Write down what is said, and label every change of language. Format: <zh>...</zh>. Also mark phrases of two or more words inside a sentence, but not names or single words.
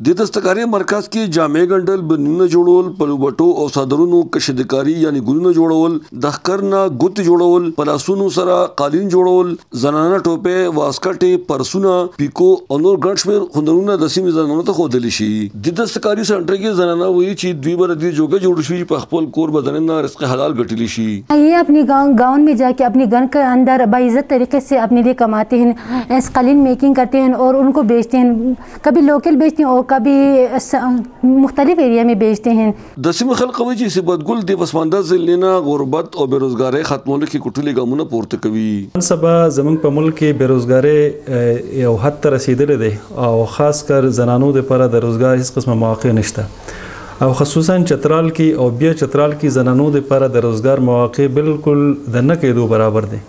<ps>د دستکارۍ مرکز کې جامې ګنډل، بنینونه جوړول، پلوبټو او صادرونو کشیدکاري یعنی ګلونه جوړول، د ښکر نه ګوتې جوړول، پلاسونو سره قالین جوړول، زنانه ټوپې، واسکټې، پرسونه، پیکو او نور ګڼ شمېر هنرونه د سیمې زنانو ته ښودلی شي. د دستکاري سنټر کې زنانه وایي چې دوی به د دې جوګه جوړ شي په خپل کور به دننه رزق حلال ګټلی شي.</ps> <ur>یہ اپنے گاؤں میں جاکے اپنے گھر کے اندر باعزت طریقے سے اپنے لیے کماتے ہیں، قالین میکنگ کرتے ہیں اور انکو بیچتے ہیں. کبھی لوکل بیچتے ہیں اور کبھی مختلف ایریا میں بیچتے ہیں.</ur> <ps>د سیمې خلک وایي چې صفت ګل د پسمانده ضلع نه غربت او بیروزګارۍ ختمولو کې کوټلي ګامونه پورته کوي. نن سبا زموږ په ملک کې بیروزګارۍ یو حد ته رسیدلې ده او خاص کر زنانو دپاره د روزګار هیڅ قسمه مواقع نشته او خصوصا چترال کې او بیا چترال کې زنانو دپاره د روزګار مواقع بالکل د نه کېدو برابر دي.</ps>